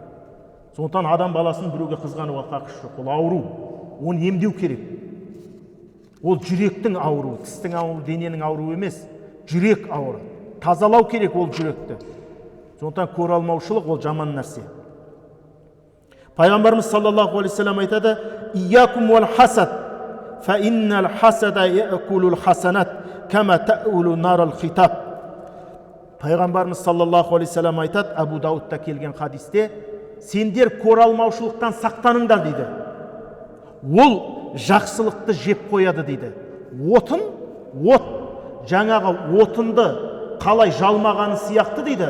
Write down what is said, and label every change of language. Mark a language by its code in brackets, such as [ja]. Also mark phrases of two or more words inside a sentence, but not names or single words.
[kk] Сондықтан адам баласын біреуге қызғануға қақысы жоқ. Ол ауру, оны емдеу керек. Ол жүректің ауруы, тістің ауруы, дененің ауруы емес, жүрек ауыры. Тазалау керек ол жүректі. Сондықтан көреалмаушылық ол жаман нәрсе. [ar] Пайғамбарымыз صلى الله عليه وسلم айтады: "إياكم والحسد فإن الحسد يأكل الحسنات كما تأكل النار الحطب." [kk] Пайғамбарымыз [ar] صلى الله عليه وسلم [kk] айтады, Абу Даудта келген хадисте, сендер көреалмаушылықтан сақтаныңдар дейді. Ол жақсылықты жеп қояды дейді. От, жаңағы отынды қалай жалмағаны сияқты дейді.